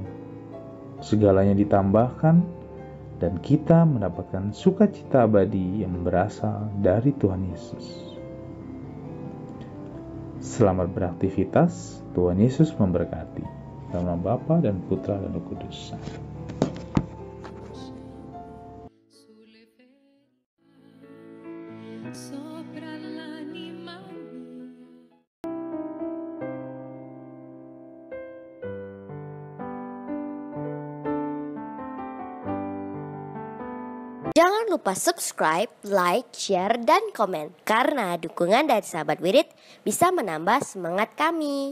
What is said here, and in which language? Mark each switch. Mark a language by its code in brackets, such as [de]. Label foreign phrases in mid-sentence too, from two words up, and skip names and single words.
[id] Segalanya ditambahkan, dan kita mendapatkan sukacita abadi yang berasal dari Tuhan Yesus. Selamat beraktivitas, Tuhan Yesus memberkati. Dalam nama Bapa dan Putra dan Roh Kudus. [it] sopra l'anima mia. [id] Jangan lupa subscribe, like, share, dan komen. Karena dukungan dari sahabat Wirid bisa menambah semangat kami.